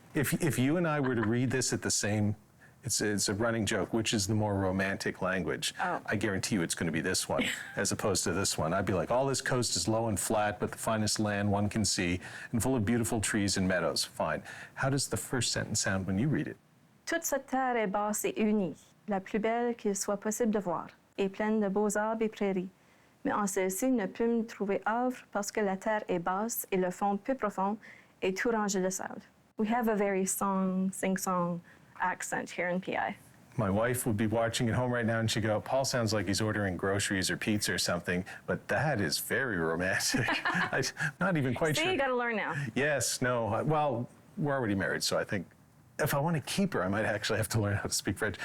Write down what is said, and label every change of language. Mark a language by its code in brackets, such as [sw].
[en] If you and I were to read this at the same, it's a running joke, which is the more romantic language. Oh. I guarantee you it's going to be this one as opposed to this one. I'd be like, all this coast is low and flat, but the finest land one can see, and full of beautiful trees and meadows. Fine. How does the first sentence sound when you read it? [fr] Toute cette terre est basse et unie, la plus belle qu'il soit possible de voir, et pleine de beaux arbres et prairies. Mais en celle-ci ne peut me trouver havre parce que la terre est basse et le fond peu profond et tout rangé de sable. [en] We have a very sing-song accent here in PEI. My wife would be watching at home right now and she'd go, Paul sounds like he's ordering groceries or pizza or something, but that is very romantic. I'm not even quite sure. See, you got to learn now. Yes, no, well, we're already married, so I think if I want to keep her, I might actually have to learn how to speak French.